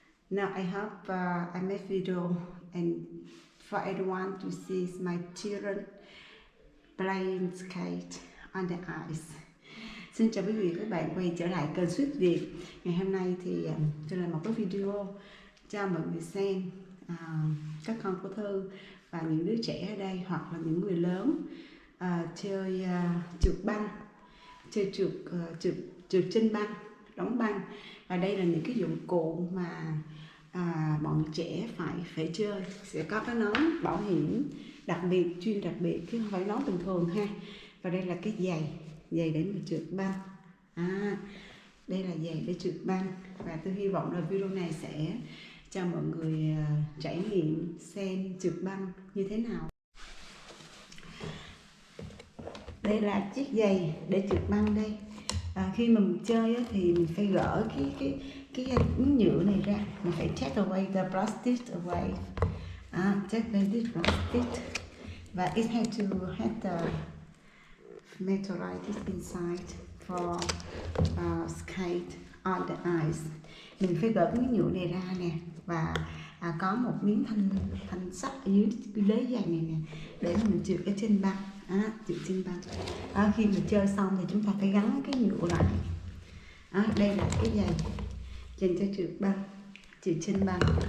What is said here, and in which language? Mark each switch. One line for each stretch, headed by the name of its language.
English: Now I hope I make video and for everyone to see my children playing skate on the ice.
Vietnamese: Xin chào quý vị và các bạn quay trở lại kênh Sweet Việt. Ngày hôm nay thì tôi làm một cái video cho mọi người xem các con của Thư và những đứa trẻ ở đây hoặc là những người lớn chơi trượt băng, chơi trượt trên băng, đóng băng. Và đây là những cái dụng cụ mà bọn trẻ phải chơi. Sẽ có cái nón bảo hiểm đặc biệt, chuyên đặc biệt chứ không phải nón bình thường ha. Và đây là cái giày để mà trượt băng. Đây là giày để trượt băng. Và tôi hy vọng là video này sẽ cho mọi người trải nghiệm xem trượt băng như thế nào. Đây là chiếc giày để trượt băng đây. Khi mà mình chơi á, thì mình phải gỡ cái miếng nhựa này ra, mình phải
English: take away the plastic away. Take away this plastic, và it has to have the metal like this inside for skate on the ice.
Vietnamese: Mình phải gỡ cái miếng nhựa này ra nè, và có một miếng thanh sắt ở dưới cái đế giày này nè để mình trượt ở trên băng. Trượt trên băng. Khi mà chơi xong thì chúng ta phải gắn cái nhựa lại. Đây là cái giày dành cho trượt băng, trượt trên băng.